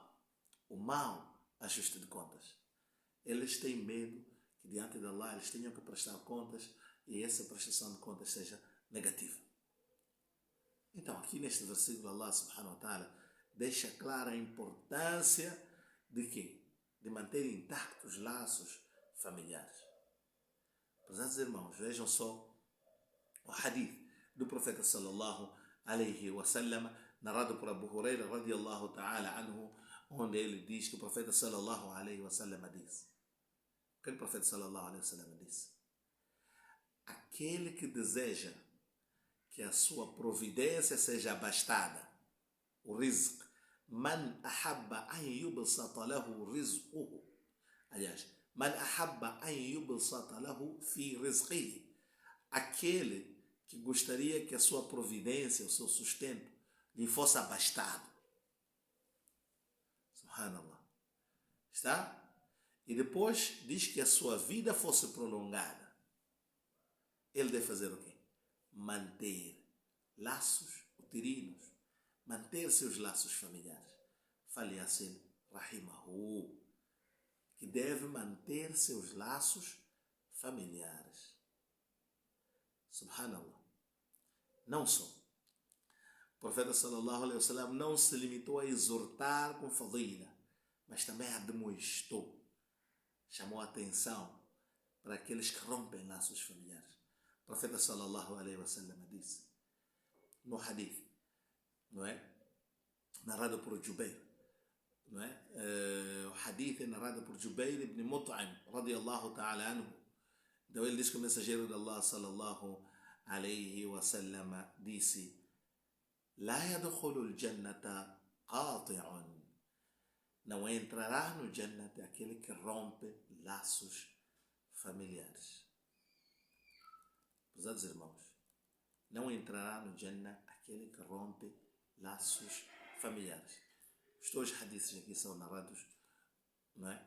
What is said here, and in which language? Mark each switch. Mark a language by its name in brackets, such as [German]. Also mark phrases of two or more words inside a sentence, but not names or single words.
[Portuguese] O mau ajuste de contas. Eles têm medo que diante de Allah eles tenham que prestar contas e essa prestação de contas seja negativa. Então aqui neste versículo Allah [Arabic] سبحانه وتعالى [Portuguese] deixa clara a importância de quê? De manter intactos os laços familiares. Prezados irmãos, vejam só o hadith do profeta [Arabic] صلى الله عليه وسلم, [Portuguese] narrado por Abu Huraira [Arabic] رضي الله تعالى عنه, [Portuguese] onde ele diz que o profeta [Arabic] صلى الله عليه وسلم [Portuguese] disse. O que o profeta [Arabic] صلى الله عليه وسلم [Portuguese] disse? Aquele que deseja que a sua providência seja abastada, o rizq, [Arabic] من أحب أن يبسط له رزقه, [Portuguese] aliás, [Arabic] من أحب أن يبسط له في رزقه, [Portuguese] aquele que gostaria que a sua providência, o seu sustento, lhe fosse abastado. Subhanallah. Está? E depois diz que a sua vida fosse prolongada. Ele deve fazer o quê? Manter laços uterinos, manter seus laços familiares. Fale assim, rahimahu, que deve manter seus laços familiares. Subhanallah. Não só. O profeta [Arabic] صلى الله عليه وسلم [Portuguese] não se limitou a exortar com fadila, mas também admoestou, chamou a atenção para aqueles que rompem laços familiares. O profeta [Arabic] صلى الله عليه وسلم [Portuguese] disse, no hadith, não é? Narrado por Jubair, não é? O hadith é narrado por Jubair ibn Mut'im, [Arabic] رضي الله تعالى عنه. [Portuguese] Então ele diz que o mensageiro de Allah [Arabic] صلى الله عليه وسلم [Portuguese] disse, [Arabic] لا يدخل الجنة قاطع, [Portuguese] não entrará no Jannat aquele que rompe laços familiares. Prezados irmãos, não entrará no Jannat aquele que rompe laços familiares. Os dois hadiths aqui são narrados, não é?